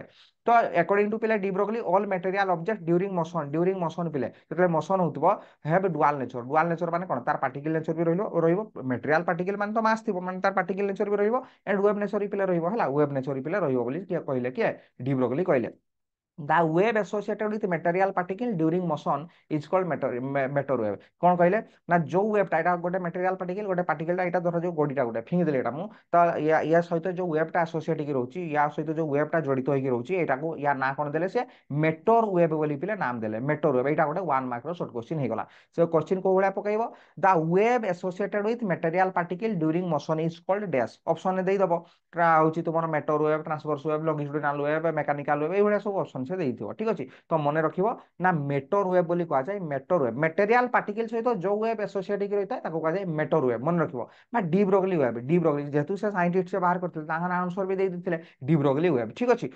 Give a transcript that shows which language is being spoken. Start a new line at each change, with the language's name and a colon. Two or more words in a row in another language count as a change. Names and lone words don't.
English: ତ according to ପିଲା ଡି ବ୍ରୋଗ୍ଲି all material object during motion
Odia: ପିଲେ ଯେତେବେଳେ ମୋସନ ହଉଥିବ
English: have dual nature. dual nature
Odia: ମାନେ କଣ, ତାର
English: particle nature
Odia: ବି ରହିବ
English: material particle
Odia: ମାନେ ତ ମାସ୍ ଥିବ, ମାନେ ତାର
English: particle nature
Odia: ବି ରହିବ,
English: and wave nature
Odia: ବି ପିଲା ରହିବ ହେଲା,
English: wave nature
Odia: ବି ପିଲା ରହିବ ବୋଲି କିଏ କହିଲେ, କିଏ ଡି ବ୍ରୋଗ୍ଲି କହିଲେ।
English: The wave associated with material particle during motion is called matter wave।
Odia: କଣ କହିଲେ ନା ଯୋଉ ୱେଭଟା, ଏଟା ଗୋଟେ
English: material particle,
Odia: ଗୋଟେ ପାର୍ଟିକଲଟା ଏଇଟା ଧର ଯୋଉ ଗଡିଟା ଗୋଟେ ଫିଙ୍ଗି ଦେଲେ ଏଟା ମୁଁ, ତ ୟା ସହିତ ଯୋଉ ୱେଭଟା ଆସୋସିଏଟ ହେଇକି ରହୁଛି, ୟା ସହିତ ଯୋଉ ୱେଭଟା ଜଡିତ ହେଇକି ରହୁଛି, ଏଟାକୁ ୟା ନାଁ କଣ ଦେଲେ ସେ
English: matter wave
Odia: ବୋଲି ପିଲେ ନାମ ଦେଲେ,
English: matter wave.
Odia: ଏଇଟା ଗୋଟେ 1 ମାର୍କର
English: short question
Odia: ହେଇଗଲା। ସେ କ୍ୱେଶ୍ଚିନ୍ କୋଉ ଭଳିଆ ପକେଇବ,
English: the wave associated with material particle during motion is called dash।
Odia: ଅପସନରେ ଦେଇଦବ ହଉଛି ତୁମର
English: matter wave, transverse wave, longitudinal wave, mechanical wave,
Odia: ଏଇଭଳିଆ ସବୁ ଅପସନ ସେ ଦେଇଥିବ, ଠିକ ଅଛି। ତ ମନେ ରଖିବ ନା
English: matter wave
Odia: ବୋଲି କୁହାଯାଏ,
English: matter wave material particle
Odia: ସହିତ ଯୋଉ
English: wave associate
Odia: ହେଇକି ରହିଥାଏ ତାକୁ କୁହାଯାଏ
English: matter wave,
Odia: ମନେ ରଖିବ। ନା
English: de Broglie wave,
Odia: ଡି ବ୍ରୋଗ୍ଲି ଯେହେତୁ ସେ ସାଇଣ୍ଟିଷ୍ଟ ସେ ବାହାର କରିଥିଲେ, ତାଙ୍କ ଆନ୍ସର ବି ଦେଇ ଦେଇଥିଲେ
English: de Broglie wave,
Odia: ଠିକ ଅଛି।